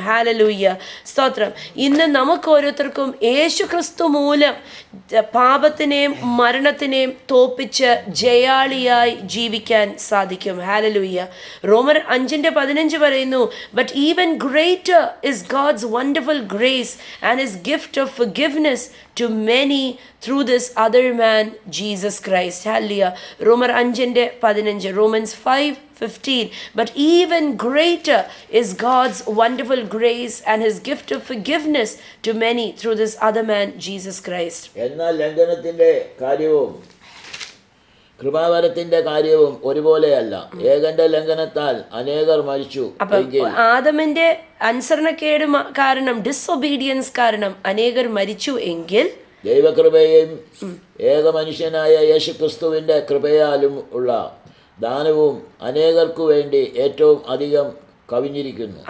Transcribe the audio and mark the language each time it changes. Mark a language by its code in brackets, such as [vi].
[ml] Hallelujah, സ്തോത്രം. ഇന്ന് നമുക്ക് ഓരോരുത്തർക്കും യേശുക്രിസ്തു മൂലം പാപത്തിനെയും മരണത്തിനെയും തോപ്പിച്ച് ജയാളിയായി ജീവിക്കാൻ സാധിക്കും. ഹല്ലേലൂയ. റോമർ 5:15 പറയുന്നു, [en] But even greater is God's wonderful grace and his gift of forgiveness to many through this other man Jesus Christ. Hallelujah. റോമർ 5:15, Romans 5:15. But even greater is God's wonderful grace and his gift of forgiveness to many through this other man Jesus Christ. [ml] എന്നാൽ ലംഘനത്തിന്റെ കാര്യവും കൃപാവരത്തിന്റെ കാര്യവും ഒരുപോലെയല്ല. ഏകന്റെ ലംഘനത്താൽ അനേകർ മരിച്ചു. ആദമിന്റെ അനുസരണക്കേട് കാരണം, ഡിസൊബീഡിയൻസ് കാരണം അനേകർ മരിച്ചു എങ്കിൽ ദൈവകൃപയും ഏക മനുഷ്യനായ യേശുക്രിസ്തുവിന്റെ കൃപയാലും ഉള്ള ദാനവും അനേകർക്കു വേണ്ടി ഏറ്റവും അധികം കവിഞ്ഞിരിക്കുന്നു.